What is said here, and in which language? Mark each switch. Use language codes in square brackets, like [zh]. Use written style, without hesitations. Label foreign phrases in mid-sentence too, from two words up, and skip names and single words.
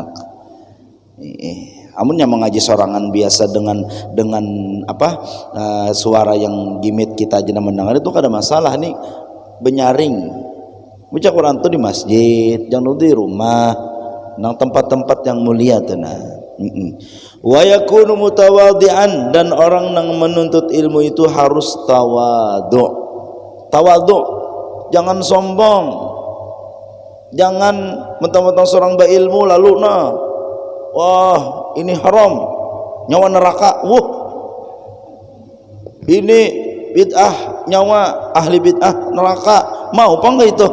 [bjn] Amunnya mengaji sorangan biasa dengan suara yang gimit kita aja mendengar itu kada masalah nih, benyaring. Baca Quran tuh di masjid, jangan di rumah, nang tempat-tempat yang mulia tenah. [ar] Wa yakunu mutawadhi'an, [id] dan orang yang menuntut ilmu itu harus tawadhu. Jangan sombong, jangan mentang-mentang seorang berilmu lalu wah ini haram, nyawa neraka, ini bid'ah, nyawa ahli bid'ah neraka, mau apa enggak itu?